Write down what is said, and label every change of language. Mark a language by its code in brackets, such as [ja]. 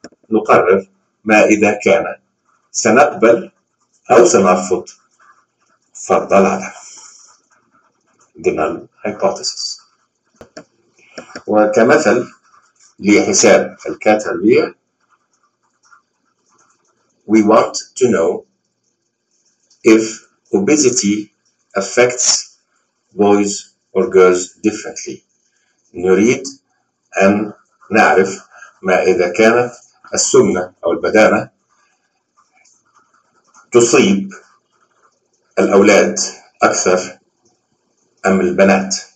[ar] نقرر ما إذا كان سنقبل أو سنرفض فرض العدم [en] the null hypothesis. [ar] وكمثل لحساب الكاتالية. [en] We want to know if obesity affects boys or girls differently. [ar] نريد أن نعرف ما إذا كانت السمنة أو البدانة تصيب الأولاد أكثر أم البنات.